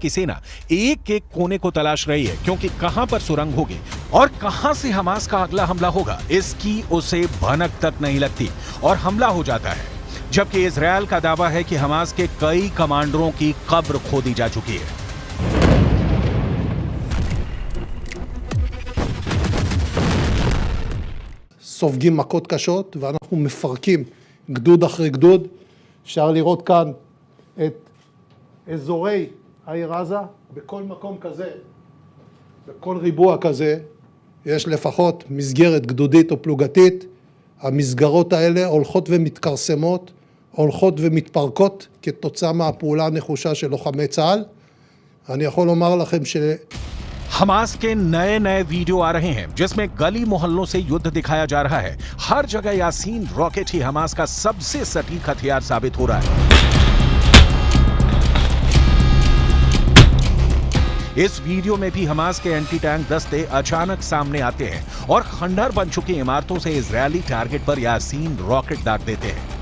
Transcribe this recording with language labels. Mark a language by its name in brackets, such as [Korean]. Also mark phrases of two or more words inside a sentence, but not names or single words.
[Hindi] इजरायल की सेना एक एक कोने को तलाश रही है, क्योंकि कहां पर सुरंग होगी, और कहां से हमास का अगला हमला होगा, इसकी उसे भनक तक नहीं लगती और हमला हो जाता है। जबकि इजरायल का दावा है कि हमास के कई कमांडरों की कब्र खोदी जा चुकी है। [Hebrew] סופגים מכות קשות, ואנחנו מפרקים גדוד אחרי גדוד. אפשר לראות כאן את אזורי העיר עזה. בכל מקום כזה, בכל ריבוע כזה, יש לפחות מסגרת גדודית או פלוגתית. המסגרות האלה הולכות ומתכרסמות, הולכות ומתפרקות כתוצאה מהפעולה הנחושה של לוחמי צה"ל. אני יכול לומר לכם [Hindi] हमास के नए नए वीडियो आ रहे हैं जिसमें गली मोहल्लों से युद्ध दिखाया जा रहा है। हर जगह यासीन रॉकेट ही हमास का सबसे सटीक हथियार साबित हो रहा है। इस वीडियो में भी हमास के [English] anti tank [Hindi] दस्ते अचानक सामने आते हैं और खंडहर बन चुकी इमारतों से इजरायली टारगेट पर यासीन रॉकेट दाग देते हैं।